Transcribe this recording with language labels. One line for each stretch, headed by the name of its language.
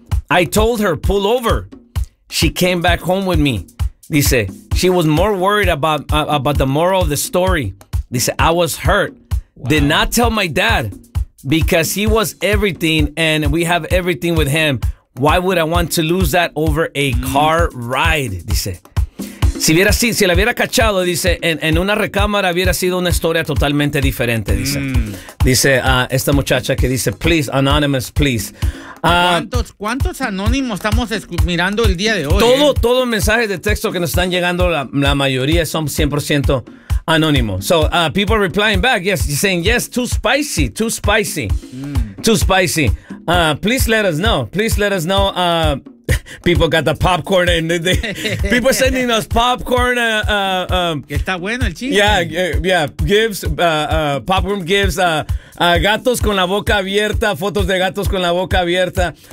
English: I told her, pull over. She came back home with me. Dice, she was more worried about the moral of the story. Dice, I was hurt. Wow. Did not tell my dad because he was everything and we have everything with him. Why would I want to lose that over a car ride?
Spanish: Dice. Si hubiera sido, si la hubiera cachado, dice, en una recámara hubiera sido una historia totalmente diferente, dice. Dice esta muchacha que dice,
English: please, anonymous, please.
Spanish: ¿Cuántos anónimos estamos mirando el día de hoy? Todo mensajes de texto que nos están llegando, la mayoría son 100% anónimo.
English: So, people replying back, yes, saying yes, too spicy, too spicy, too spicy. Please let us know, please let us know. People got the popcorn and they people sending us popcorn.
Spanish: Está bueno el chiste.
English: Yeah. Gives, popcorn gives,
Spanish: gatos con la boca abierta, fotos de gatos con la boca abierta.